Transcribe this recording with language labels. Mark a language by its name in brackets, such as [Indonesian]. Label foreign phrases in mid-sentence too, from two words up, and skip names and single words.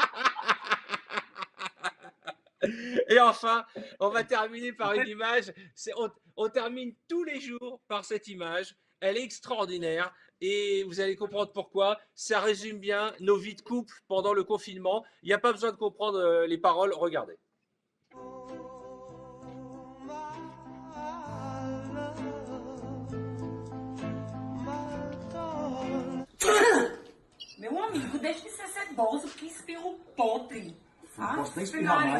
[French] Et enfin, on va terminer par une image. On termine tous les jours par cette image. Elle est extraordinaire et vous allez comprendre pourquoi. Ça résume bien nos vies de couple pendant le confinement. Il n'y a pas besoin de comprendre les paroles. Regardez. [Portuguese] Meu amigo, deixe de ser ceboso que espirro podre. Não posso nem espirrar mais.